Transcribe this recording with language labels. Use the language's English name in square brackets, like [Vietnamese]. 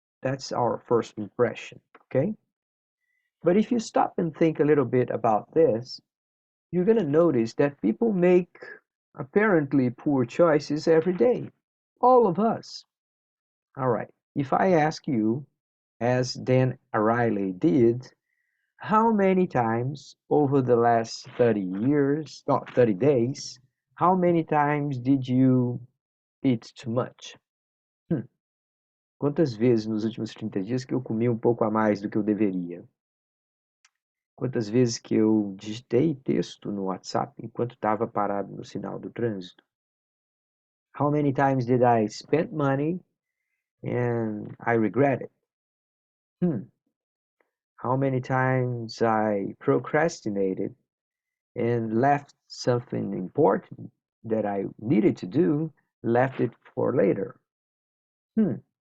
[English] That's our first impression, okay? But if you stop and think a little bit about this, you're going to notice that people make apparently poor choices every day. All of us. All right. If I ask you, as Dan Ariely did, how many times over the last 30 years, not 30 days, how many times did you eat too much? Hmm. [Portuguese] Quantas vezes nos últimos 30 dias que eu comi um pouco a mais do que eu deveria? Quantas vezes que eu digitei texto no WhatsApp enquanto estava parado no sinal do trânsito? [English] How many times did I spend money and I regret it? Hmm. How many times I procrastinated and left something important that I needed to do, left it for later? Hmm.